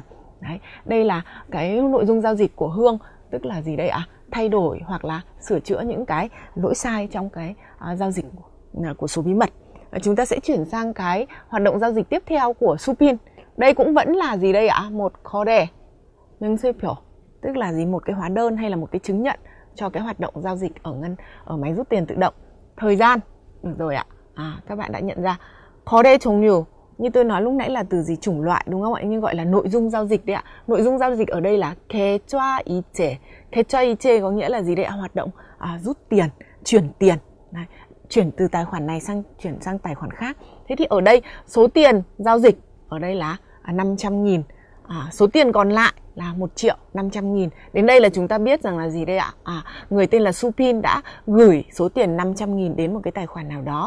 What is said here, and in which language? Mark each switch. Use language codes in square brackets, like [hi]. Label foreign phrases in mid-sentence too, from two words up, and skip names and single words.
[vi] Đấy, đây là cái nội dung giao dịch của Hương, tức là gì đây ạ? Thay đổi hoặc là sửa chữa những cái lỗi sai trong cái giao dịch của số bí mật. Chúng ta sẽ chuyển sang cái hoạt động giao dịch tiếp theo của Supin. Đây cũng vẫn là gì đây ạ? Một [ko] 거래 명세표. [vi] tức là gì, một cái hóa đơn hay là một cái chứng nhận cho cái hoạt động giao dịch ở máy rút tiền tự động. Thời gian, được rồi ạ. Các bạn đã nhận ra. [ko] 거래 종류, [vi] như tôi nói lúc nãy là từ gì, chủng loại đúng không ạ? Nhưng gọi là nội dung giao dịch đấy ạ. Nội dung giao dịch ở đây là [ko] 계좌 이체. 계좌 이체 [vi] có nghĩa là gì đấy ạ? Hoạt động rút tiền, chuyển tiền. Đấy, chuyển từ tài khoản này chuyển sang tài khoản khác. Thế thì ở đây số tiền giao dịch ở đây là 500.000. Số tiền còn lại là 1.500.000. Đến đây là chúng ta biết rằng là gì đây ạ? Người tên là Supin đã gửi số tiền 500.000 đến một cái tài khoản nào đó.